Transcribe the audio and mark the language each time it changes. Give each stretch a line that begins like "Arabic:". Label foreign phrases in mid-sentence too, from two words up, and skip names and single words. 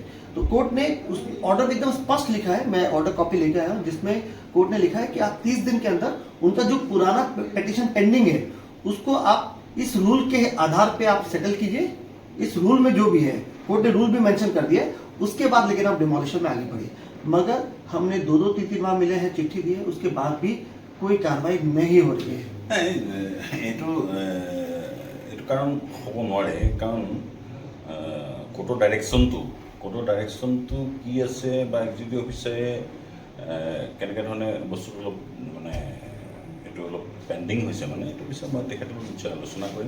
Hindi: तो कोर्ट ने उस ऑर्डर एकदम स्पष्ट लिखा है, मैं
English: order copy
Hindi: लेकर आया हूँ, जिसमें कोर्ट ने लिखा है कि आप 30 दिन के अंदर उनका जो पुराना
English: petition pending
Hindi: है उसको आप इस रूल के आधार पे आप सेटल कीजिए। इस रूल में जो भी है कोर्ट ने रूल भी मेंशन कर दिया, उसके बाद लेकिन आप डिमोलिशन में आगे बढ़िए। मगर हमने 2-3 बार मिले हैं, चिट्ठी दी है, उसके बाद भी कोई कार्रवाई नहीं हो रही है।
Assamese: এইটো কাৰণ হ'ব নোৱাৰে, কাৰণ কোৰ্টৰ ডাইৰেকশ্যনটো কি আছে বা
English: executive officerে
Assamese: কেনেকৈ ধৰণে বস্তুটো অলপ মানে এইটো অলপ পেণ্ডিং হৈছে মানে এইটো বিষয়ে মই তেখেতৰ নিশ্চয় আলোচনা কৰিম।